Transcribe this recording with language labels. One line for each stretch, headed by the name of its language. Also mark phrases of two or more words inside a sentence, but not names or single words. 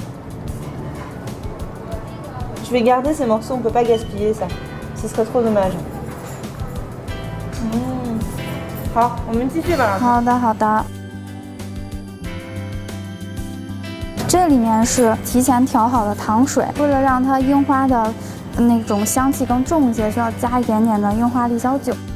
French: Je vais garder ces morceaux, on peut pas gaspiller ça. Ce serait trop dommage.
Chinese: 好，我们继续吧。好的，好的。这里面是提前调好的糖水，为了让它樱花的那种香气更重一些，需要加一点点的樱花利肖酒。